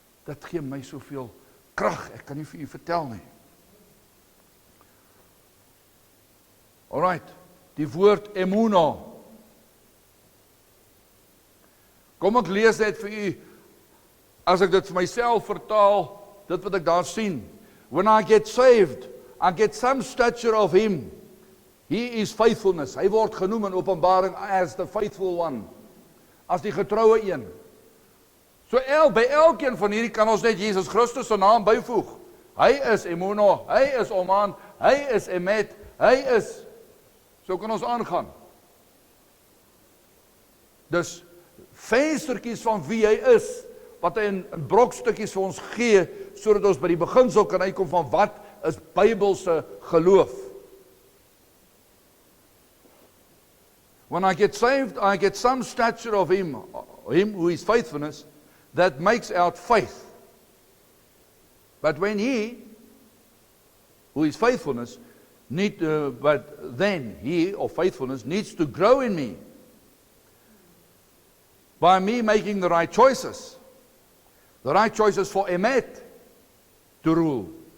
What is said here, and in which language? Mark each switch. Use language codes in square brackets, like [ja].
[af] Dit gee my soveel krag, ek kan nie vir u vertel nie. Alright, die woord Emuno. Kom ek lees dit vir u, as ek dit vir myself vertaal, dit wat ek daar sien. [en] When I get saved, I get some stature of him. He is faithfulness. [af] Hy word genoem in Openbaring as [en] the faithful one. [af] As die getroue een. So by elkeen van hierdie kan ons net Jesus Christus se naam byvoeg. Hy is Emuno, hy is Oman, hy is Emet, hy is. So kan ons aangaan. Dus venstertjies van wie hy is, wat hy in brokstukkies vir ons gee, sodat ons by die beginsel kan uitkom van wat is Bybelse geloof. [en] When I get saved, I get some stature of him who is faithfulness, that makes out faith. But when he, who is faithfulness, but then he, or faithfulness, needs to grow in me, by me making the right choices for Emet to rule.